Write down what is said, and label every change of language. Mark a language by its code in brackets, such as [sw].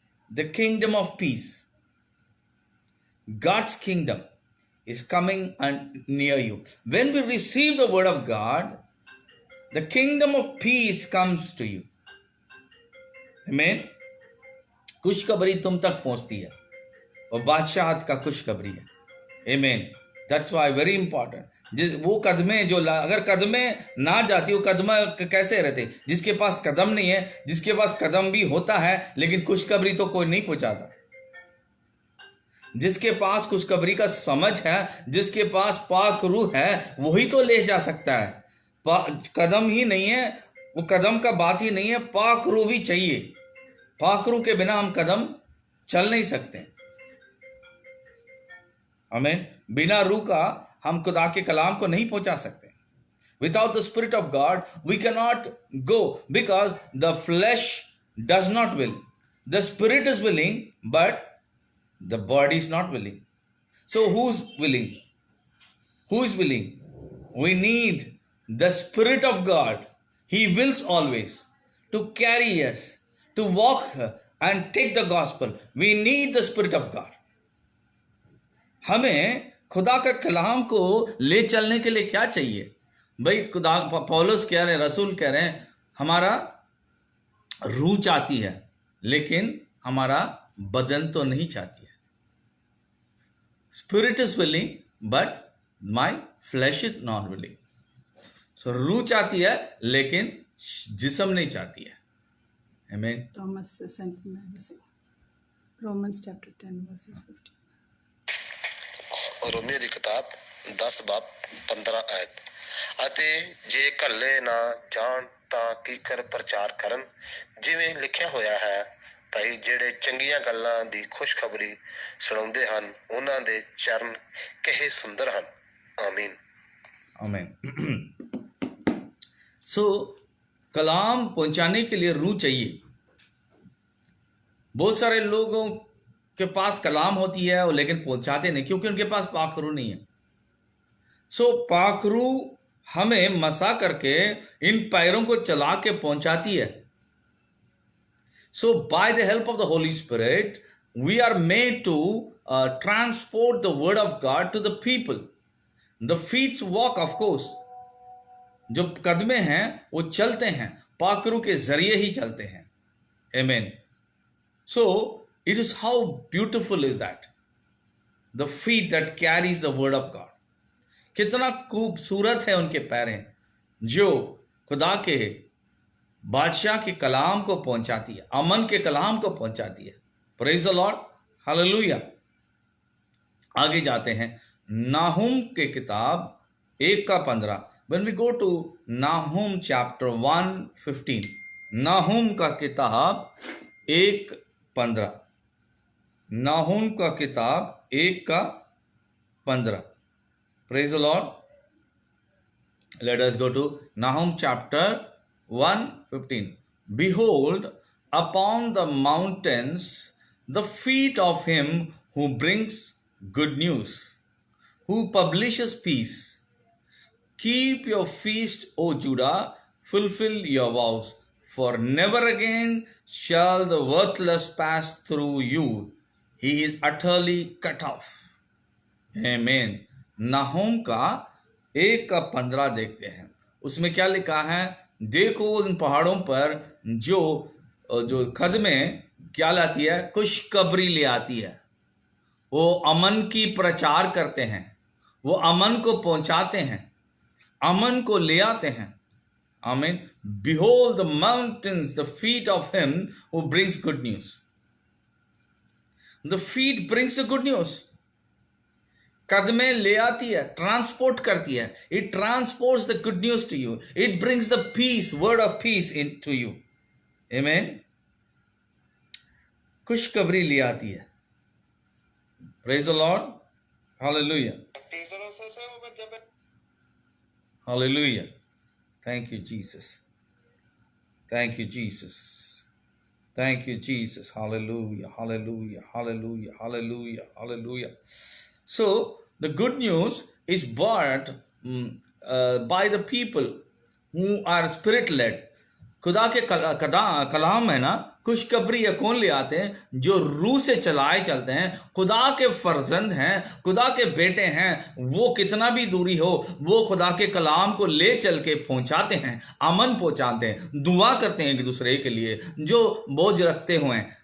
[en] The kingdom of peace, God's kingdom is coming and near you. When we receive the word of God, the kingdom of peace comes to you. Amen. [hi] खुशखबरी तुम तक पहुंचती है और बादशाहत का खुशखबरी है. [en] Amen. That's why very important. [hi] वो कदमें जो अगर कदमें ना जाती, वो कदम कैसे रहते? जिसके पास कदम नहीं है, जिसके पास कदम भी होता है लेकिन खुशखबरी तो कोई नहीं पहुंचाता. जिसके पास खुशखबरी का समझ है, जिसके पास पाक रूह है, वही तो ले जा सकता है. कदम ही नहीं है, वो कदम का बात ही नहीं है, पाक रूह भी चाहिए. पाक रूह के बिना हम कदम चल नहीं सकते. आमीन. बिना रूह का हम खुदा के कलाम को नहीं पहुंचा सकते. [en] Without the Spirit of God, we cannot go because the flesh does not will. The Spirit is willing, but the body is not willing. So who's willing? Who is willing? We need the Spirit of God. He wills always to carry us, to walk and take the gospel. We need the Spirit of God. [hi] हमें खुदा का कलाम को ले चलने के लिए क्या चाहिए भाई? खुदा पौलुस कह रहे हैं, रसूल कह रहे हैं, हमारा रूह चाहती है लेकिन हमारा बदन तो नहीं चाहती है. [en] Spirit is willing, but my flesh is not willing. [hi] So रूह चाहती है लेकिन जिस्म नहीं चाहती है. [en] Amen. Thomas sent me Romans chapter 10 verses 15. [pa] Romeo ਦੀ ਕਿਤਾਬ 10 ਬਾਬ 15 ਆਇਤ. ਅਤੇ ਜੇ ਘੱਲੇ ਨਾ ਜਾਣ ਤਾਂ ਕੀ ਕਰ ਪ੍ਰਚਾਰ ਕਰਨ, ਜਿਵੇਂ ਲਿਖਿਆ ਹੋਇਆ ਹੈ, ਭਾਈ ਜਿਹੜੇ ਚੰਗੀਆਂ ਗੱਲਾਂ ਦੀ ਖੁਸ਼ਖਬਰੀ ਸੁਣਾਉਂਦੇ ਹਨ ਉਹਨਾਂ ਦੇ ਚਰਨ ਕਿਹੇ ਸੁੰਦਰ ਹਨ. ਆਮੀਨ. [hi] आमीन. सो कलाम पहुंचाने के लिए रूह चाहिए. बहुत सारे लोगों के पास कलाम होती है और लेकिन पहुंचाते नहीं क्योंकि उनके पास पाखरू नहीं है. सो पाखरू हमें मसा करके इन पैरों को चला के पहुंचाती है. [en] So by the help of the Holy Spirit, we are made to transport the word of God to the people. The feet walk, of course. [hi] जो कदमे हैं वो चलते हैं, पाकरू के जरिए ही चलते हैं. [en] Amen. So it is how beautiful is that. The feet that carries the word of God. [hi] कितना खूबसूरत है उनके पैरें जो खुदा के बादशाह के कलाम को पहुंचाती है, अमन के कलाम को पहुंचाती है. [en] Praise the lord. Hallelujah. [hi] आगे जाते हैं. नाहुम के किताब [en] 1:15. When we go to Nahum chapter 1:15. [hi] नाहुम का किताब 1:15. नाहुम का किताब 1:15. [en] Praise the lord. Let us go to Nahum chapter 1:15. Behold, upon the mountains the feet of him who brings good news, who publishes peace, keep your feast, O Judah, fulfill your vows, for never again shall the worthless pass through you. He is utterly cut off. Amen. [hi] नाहूम का 1:15 देखते हैं, उसमें क्या लिखा है? देखो उन पहाड़ों पर जो कदमे क्या लाती है? खुशखबरी ले आती है। वो अमन की प्रचार करते हैं, वो अमन को पहुंचाते हैं, अमन को ले आते हैं। आमीन। [en] Behold the mountains, the feet of him who brings good news. The feet brings the good news. [hi] कदमें ले आती है, ट्रांसपोर्ट करती है। [en] It transports the good news to you. It brings the peace, word of peace into you. Amen. [hi] खुशखबरी ले आती है। [en] Praise the Lord. Hallelujah. Hallelujah. Thank you, Jesus. Thank you, Jesus. Thank you, Jesus. Hallelujah. Hallelujah. Hallelujah. Hallelujah. Hallelujah. So, the good news is brought by the people who are spirit-led. [hi] खुदा के कलाम है ना, खुशखबरी या कौन ले आते हैं? जो रूह से चलाए चलते हैं, खुदा के फर्जंद हैं, खुदा के बेटे हैं। वो कितना भी दूरी हो, वो खुदा के कलाम को ले चल के पहुंचाते हैं, अमन पहुंचाते हैं, दुआ करते हैं एक दूसरे के लिए जो बोझ रखते हुए हैं।